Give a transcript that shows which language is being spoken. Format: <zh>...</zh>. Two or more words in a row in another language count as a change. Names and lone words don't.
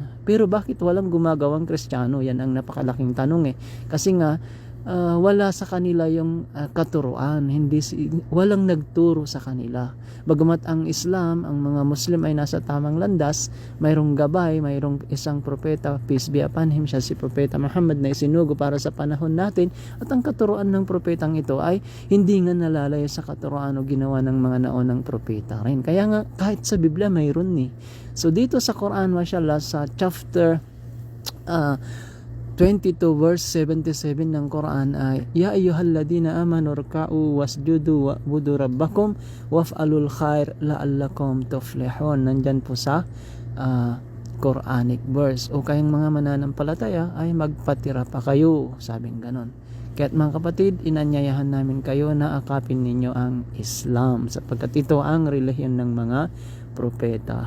<tl>Pero bakit walang gumagawang Kristiyano? Yan ang napakalaking tanong kasi nga wala sa kanila yung katuruan, walang nagturo sa kanila. Bagamat ang Islam, ang mga Muslim ay nasa tamang landas, mayroong gabay, mayroong isang propeta,</tl> <en>peace be upon him,</en> <tl>siya si Propeta Muhammad na isinugo para sa panahon natin, at ang katuruan ng propetang ito ay hindi nga nalalayo sa katuruan o ginawa ng mga naunang propeta rin. Kaya nga kahit sa Biblia mayroon So dito sa Quran, mashallah, sa</tl> <en>chapter 22 verse 77</en> <tl>ng Quran ay</tl> <ar>يا أيها الذين آمنوا اركعوا واسجدوا واعبدوا ربكم وافعلوا الخير لعلكم تفلحون.</ar> <tl>Nandyan po sa</tl> <en>Quranic verse.</en> <tl>O kayong mga mananampalataya ay magpatira pa kayo, sabing ganon. Kaya't mga kapatid, inanyayahan namin kayo na akapin ninyo ang Islam sapagkat ito ang relihiyon ng mga propeta.</tl>